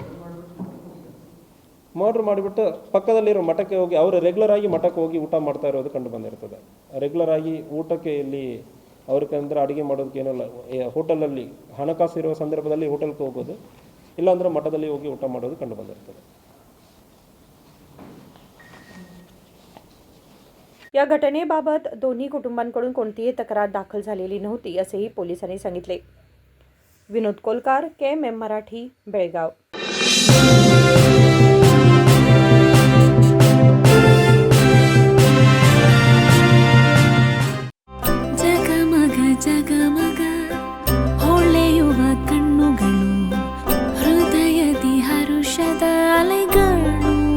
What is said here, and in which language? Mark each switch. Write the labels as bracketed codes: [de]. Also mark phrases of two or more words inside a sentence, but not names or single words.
[kn] ಮರ್ಡರ್ ಮಾಡಿಬಿಟ್ಟು ಪಕ್ಕದಲ್ಲಿರೋ ಮಠಕ್ಕೆ ಹೋಗಿ ಅವರು ರೆಗ್ಯುಲರ್ ಆಗಿ ಮಠಕ್ಕೆ ಹೋಗಿ ಊಟ ಮಾಡ್ತಾ ಇರೋದು ಕಂಡು ಬಂದಿರ್ತದೆ. ರೆಗ್ಯುಲರ್ ಆಗಿ ಊಟಕ್ಕೆ ಇಲ್ಲಿ ಅವ್ರಿಗೆ ಅಂದರೆ ಅಡುಗೆ ಮಾಡೋದಕ್ಕೆ ಏನಲ್ಲ, ಹೋಟೆಲಲ್ಲಿ ಹಣಕಾಸು ಇರುವ ಸಂದರ್ಭದಲ್ಲಿ ಹೋಟೆಲ್ಗೆ ಹೋಗೋದು, ಇಲ್ಲಾಂದರೆ ಮಠದಲ್ಲಿ ಹೋಗಿ ಊಟ ಮಾಡೋದು ಕಂಡು ಬಂದಿರ್ತದೆ. [mr] या घटनेबाबत दोन्ही कुटुंबांकडून कोणतीही तक्रार दाखल झालेली नव्हती असेही पोलिसांनी सांगितले. विनोद कोलकार, KMM मराठी, बेळगाव. [kn] ಜಗಮಗ ಹೊಳೆಯುವ ಕಣ್ಣುಗಳು, ಹೃದಯದಿ ಹರುಷದ ಅಲೆಗಳು.